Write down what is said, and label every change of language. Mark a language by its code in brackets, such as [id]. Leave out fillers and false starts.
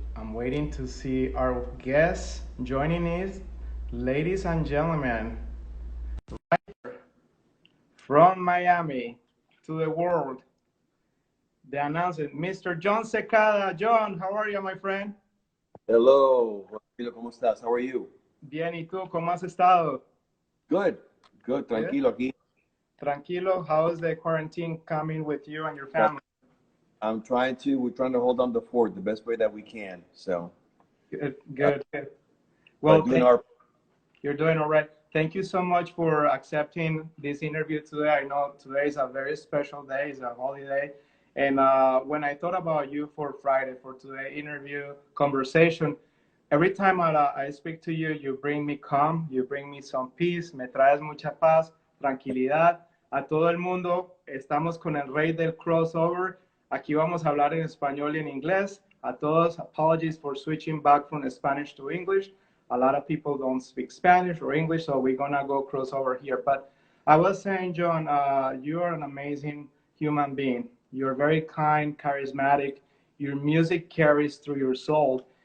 [en] I'm waiting to see our guests joining us. Ladies and gentlemen, from Miami to the world, the announcement, Mr. Jon Secada. John, how are you, my friend? [es] Hello, Rodrigo, ¿cómo estás? [en] How are you? [es] Bien, ¿y tú? ¿Cómo has estado? [en] Good, good, [es] tranquilo aquí. Tranquilo. [en] How is the quarantine coming with you and your family? We're trying to hold on the fort the best way that we can. So, Good, uh, good, good. Well, doing our, you're doing all right. Thank you so much for accepting this interview today. I know today is a very special day, it's a holiday. And when I thought about you for Friday, for today interview, conversation, every time I speak to you, you bring me calm, you bring me some peace, [es] me traes mucha paz, tranquilidad. A todo el mundo, estamos con el rey del crossover. Aquí vamos a hablar en español y en inglés. A todos, [en] apologies for switching back from Spanish to English. A lot of people don't speak Spanish or English, so we're gonna go crossover here. But I was saying, John, you are an amazing human being. You're very kind, charismatic. Your music carries through your soul.